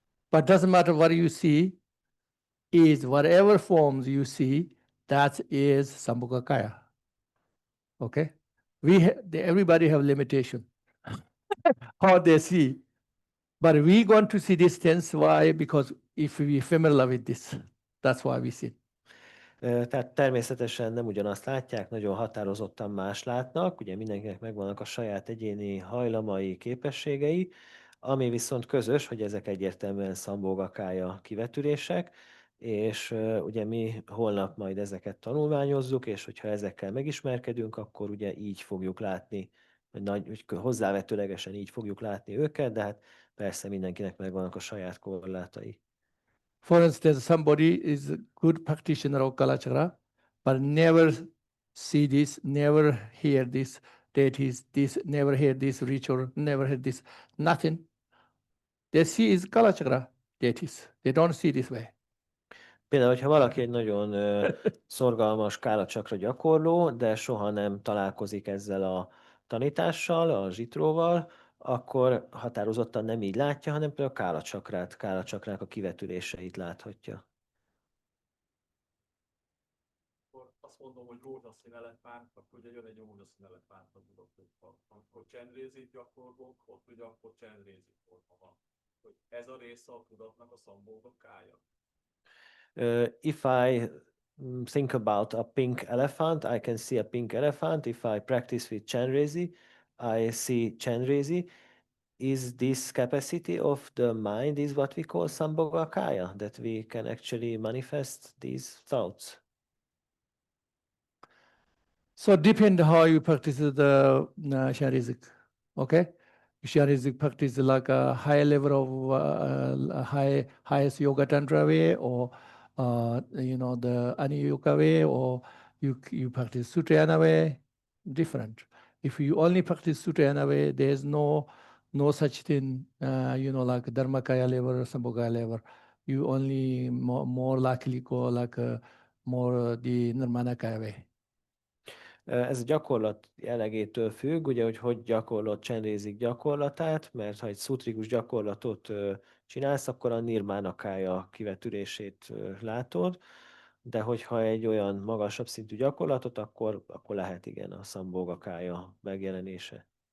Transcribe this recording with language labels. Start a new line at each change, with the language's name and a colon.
English: But doesn't matter what you see, is whatever forms you see, that is Sambhogakaya. Okay? Everybody have limitation. How they see. But we want to see this sense. Why? Because if we familiar with this, that's why we see.
Hungarian: Tehát természetesen nem ugyanazt látják, nagyon határozottan más látnak, ugye mindenkinek megvannak a saját egyéni hajlamai, képességei, ami viszont közös, hogy ezek egyértelműen Sambhogakája kivetülések, és ugye mi holnap majd ezeket tanulmányozzuk, és hogyha ezekkel megismerkedünk, akkor ugye így fogjuk látni, vagy hozzávetőlegesen így fogjuk látni őket, de hát persze mindenkinek megvannak a saját korlátai.
English: For instance, somebody is a good practitioner of Kalachakra, but never see this, never hear this, this, never hear this ritual, never hear this, nothing. They see is Kalachakra deities. They don't see this way.
Hungarian: Például, hogyha valaki egy nagyon szorgalmas kálacsakra gyakorló, de soha nem találkozik ezzel a tanítással, a zsitróval, akkor határozottan nem így látja, hanem például a kálacsakrának a kivetüléseit láthatja. Azt mondom, hogy rózsaszín elefánt, akkor ugye jön egy rózsaszín elefánt a tudatokban. Amikor csendrézét gyakorlok, ott ugye akkor csendrézét forma van. Hogy ez a része a tudatnak a Sambhogakája.
English: If I think about a pink elephant, I can see a pink elephant. If I practice with Chenrezi, I see Chenrezi. Is this capacity of the mind is what we call Sambhogakaya, that we can actually manifest these thoughts? So depend how you practice the Sharizik. Okay? Sharizik practice like a high level of highest yoga tantra way, or the Ani Yoga way, or you practice Sutrayana way, different. If you only practice Sutrayana way, there's no such thing, like Dharmakaya level or Sambhogaya level. You only more likely go like more the Nirmanakaya way.
Hungarian: Ez a gyakorlat jellegétől függ, ugye, hogy gyakorlod csendézik gyakorlatát, mert ha egy szutrikus gyakorlatot csinálsz, akkor a nirmánakája kivetülését látod, de hogyha egy olyan magasabb szintű gyakorlatot, akkor lehet igen a szambhogakája megjelenése.